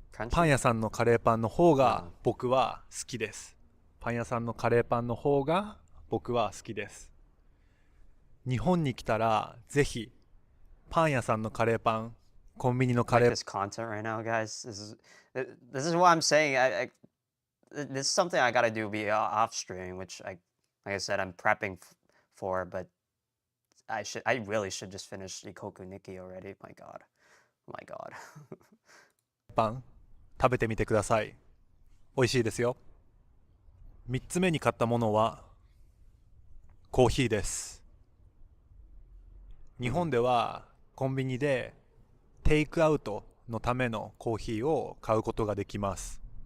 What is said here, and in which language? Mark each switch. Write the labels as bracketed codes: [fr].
[ja] パン屋さんのカレーパンの方が僕は好きです。パン屋さんのカレーパンの方が僕は好きです。日本に来たらぜひパン屋さんのカレーパン、コンビニのカレーパン。 [en] This content right now, guys. This is what I'm saying. This is something I gotta do be off stream, which like I said, I'm prepping for, but I really should just finish Ikoku Nikki already. My God, my God. [ja] パン食べてみてください。美味しいですよ。 3つ目に買ったものはコーヒーです。日本ではコンビニでテイクアウトのためのコーヒーを買うことができます。